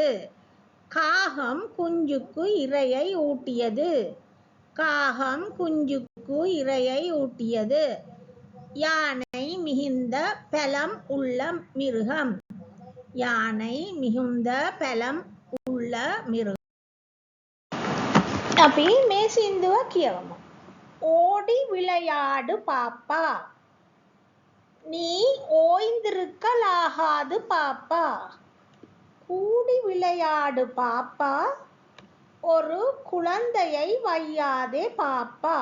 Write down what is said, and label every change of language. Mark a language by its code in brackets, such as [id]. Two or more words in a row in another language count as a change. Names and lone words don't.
[ta] காகம் குஞ்சுக்கு இரையை ஊட்டியது. காகம் குஞ்சுக்கு இரையை ஊட்டியது. யானை மிகுந்த பலம் உள்ள மிருகம். யானை மிகுந்த பலம் உள்ள மிருகம். [si] අපි මේ සින්දුව කියවමු. [ta] ஓடி விளையாடு பாப்பா, நீ ஓய்ந்திருக்கலாகாது பாப்பா. கூடி விளையாடு பாப்பா, ஒரு குழந்தையை வையாதே பாப்பா.